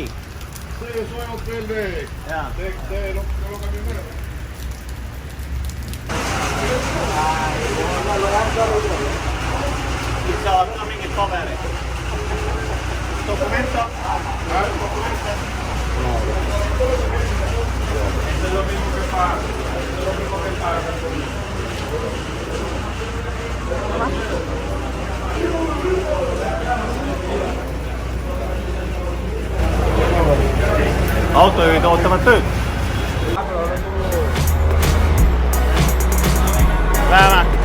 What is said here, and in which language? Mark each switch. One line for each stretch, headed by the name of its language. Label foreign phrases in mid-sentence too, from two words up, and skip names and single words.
Spanish: Pero eso es hotel de los camioneros.
Estonian: Nyt saavad ka mingit paberit.
Spanish: Dokumento. Es lo mismo que paga. Es lo mismo que paga.
Estonian: Autojuhid ootavad tööd. Läheme.